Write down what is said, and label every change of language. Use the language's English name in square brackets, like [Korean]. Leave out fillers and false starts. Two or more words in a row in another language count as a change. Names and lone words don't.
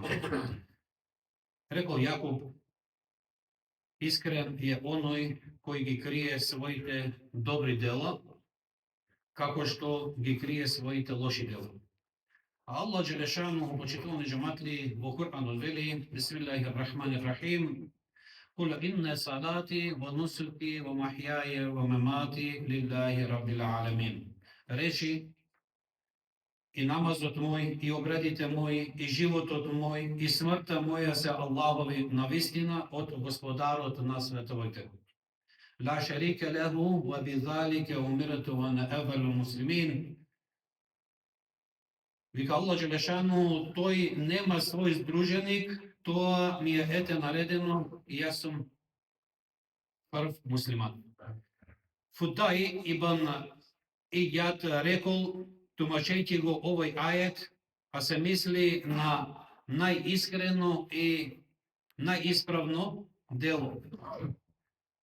[Macedonian] Рекол Јакуб, искрен е оној кој ги крие своите добри дела, како што ги крие своите лоши дела. А Аллах Джелешану, почитувани џематли, во Кур'анот вели: [Arabic] بسم الله الرحمن الرحيم، قل إن صلاتي ونسكي ومحياي ومماتي لله رب العالمين. [Macedonian] Речи, и намазот мој, и обредите мој, и животот мој, и смртта моја се Аллахови навистина од Господарот на световите. [Arabic] لا شريك له وبذلك أمرت وأنا أول المسلمين. [Macedonian] Вика Аллах Джелешану, тој нема свој здруженик, тоа ми е ете наредено и јас сум прв муслиман. Фудај ибн Ијад рекол, тумачејќи го овој ајет, а се мисли на најискрено и најисправно дело.